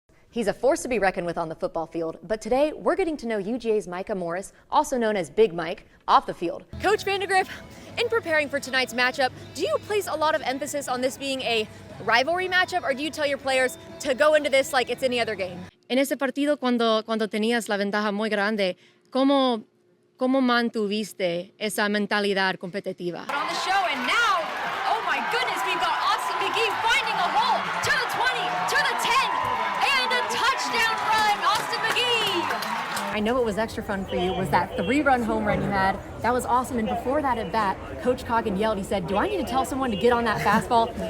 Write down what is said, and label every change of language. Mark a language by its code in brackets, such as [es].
[en] He's a force to be reckoned with on the football field, but today we're getting to know UGA's Micah Morris, also known as Big Mike, off the field. Coach Vandegrift, in preparing for tonight's matchup, do you place a lot of emphasis on this being a rivalry matchup, or do you tell your players to go into this like it's any other game? [es] En ese partido, cuando tenías la ventaja muy grande, ¿cómo mantuviste esa mentalidad competitiva? [en] On the show, and now, oh my goodness, we've got Austin McGee finding a hole to the 20, to the 10, and a touchdown run, Austin McGee. I know what was extra fun for you was that 3-run home run you had. That was awesome. And before that at bat, Coach Coggin yelled, he said, do I need to tell someone to get on that fastball?